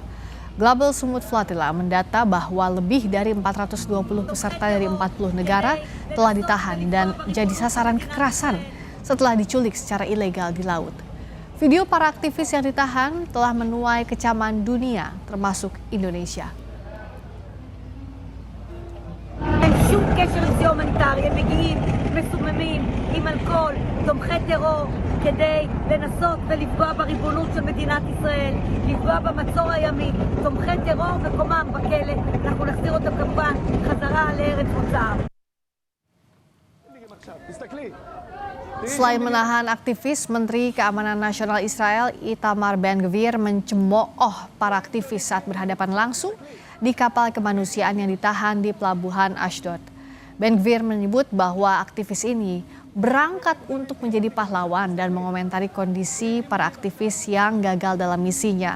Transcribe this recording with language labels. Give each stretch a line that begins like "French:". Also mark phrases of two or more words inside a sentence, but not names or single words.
Indonesian: Global Smooth Flotilla mendata bahwa lebih dari 420 peserta dari 40 negara telah ditahan dan jadi sasaran kekerasan setelah diculik secara ilegal di laut. Video para aktivis yang ditahan telah menuai kecaman dunia, termasuk Indonesia.
Hebrew: שום קשר לזה הומניטרי, הם מגיעים מסוממים עם אלכוהול, תומכי טרור, כדי לנסות ולפגוע בריבונות של מדינת ישראל, לפגוע במצור הימי, תומכי טרור וקומם בכלא, אנחנו נחזיר אותם כמובן חזרה לארץ מוצאם.
Indonesian: Selain menahan aktivis, Menteri Keamanan Nasional Israel Itamar Ben-Gvir mencemooh para aktivis saat berhadapan langsung di kapal kemanusiaan yang ditahan di pelabuhan Ashdod. Ben-Gvir menyebut bahwa aktivis ini berangkat untuk menjadi pahlawan dan mengomentari kondisi para aktivis yang gagal dalam misinya.